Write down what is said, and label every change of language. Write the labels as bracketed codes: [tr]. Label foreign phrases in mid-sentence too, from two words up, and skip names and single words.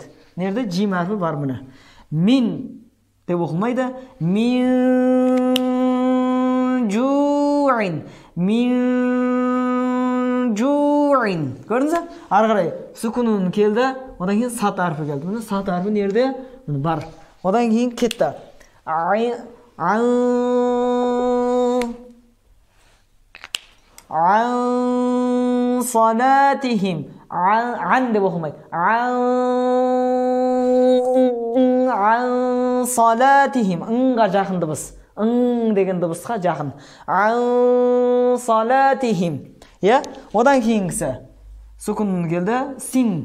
[kk] Нерде жим әрпі бар мұны? Мин деп оқылмайды. [ar] من جوع. من جوع. [kk] Көрдіңіз бе? Ары қарай сүкуннан келді. Одан кейін сат әрпі келді. Мұны сат әрпі нерде? Мұны бар. Одан кейін кетті. [ar] عن صلاتهم. [kk] Ан деп оқылмайды. [ar] عن صلاتهم. [kk] Ыңға жақын дыбыс. Ың деген дыбысқа жақын. [ar] عن صلاتهم. [kk] Одан кейінгісі. Сүкуннан келді. Син.